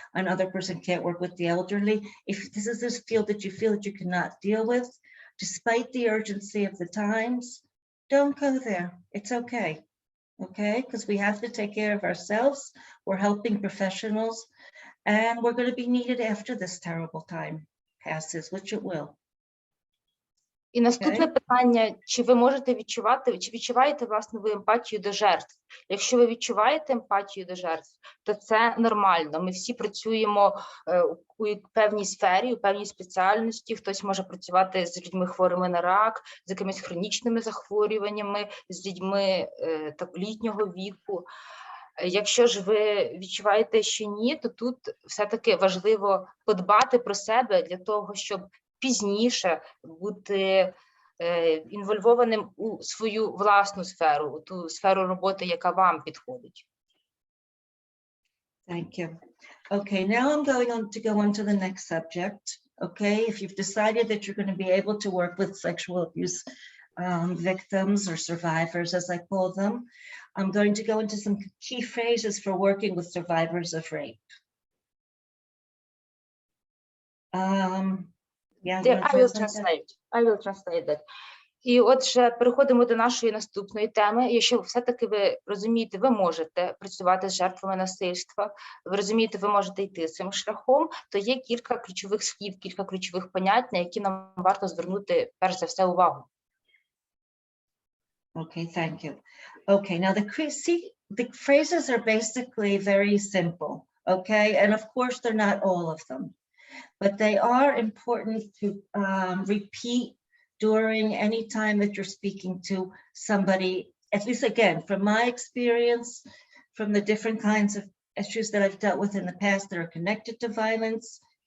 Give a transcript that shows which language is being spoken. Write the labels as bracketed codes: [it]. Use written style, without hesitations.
[en] Another person can't work with the elderly. If this is this field that you feel that you cannot deal with, despite the urgency of the times, don't go there. It's okay. Okay, because we have to take care of ourselves. We're helping professionals. And we're going to be needed after this terrible time passes, which it will. [uk] І наступне питання, чи ви можете відчувати, чи відчуваєте, власне, ви емпатію до жертв? Якщо ви відчуваєте емпатію до жертв, то це нормально. Ми всі працюємо у певній сфері, у певній спеціальності. Хтось може працювати з людьми хворими на рак, з якимись хронічними захворюваннями, з людьми літнього віку. Якщо ж ви відчуваєте, що ні, то тут все-таки важливо подбати про себе для того, щоб пізніше бути інвольвованим у свою власну сферу, у ту сферу роботи, яка вам підходить. [en] Thank you. Okay, now I'm going on to the next subject. Okay, if you've decided that you're going to be able to work with sexual abuse victims or survivors, as I call them, I'm going to go into some key phrases for working with survivors of rape. I will translate that. [uk] І отже, переходимо до нашої наступної теми. Якщо все-таки ви розумієте, ви можете працювати з жертвами насильства, ви розумієте, ви можете йти цим шляхом, то є кілька ключових слів, кілька ключових понять, на які нам варто звернути, перш за все, увагу. [en] Okay, thank you. Okay, now the phrases are basically very simple, okay? And of course, they're not all of them, but they are important to repeat during any time that you're speaking to somebody, at least again, from my experience, from the different kinds of issues that I've dealt with in the past that are connected to violence